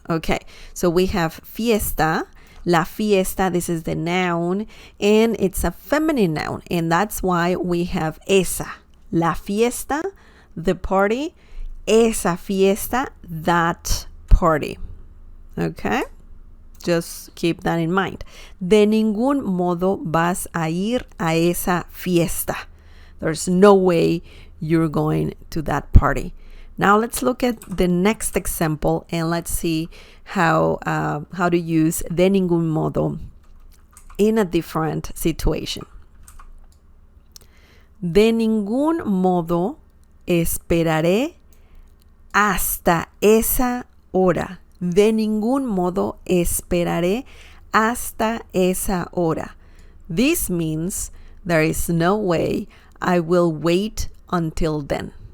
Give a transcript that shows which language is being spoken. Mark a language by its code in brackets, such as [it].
[en] Okay, so we have fiesta, la fiesta, this is the noun, and it's a feminine noun, and that's why we have esa, la fiesta, the party, esa fiesta, that party. Okay, just keep that in mind. [es] De ningún modo vas a ir a esa fiesta. [en] There's no way you're going to that party. Now let's look at the next example and let's see how to use [es] de ningún modo [en] in a different situation. [es] De ningún modo esperaré hasta esa hora. De ningún modo esperaré hasta esa hora. [en] This means there is no way I will wait until then.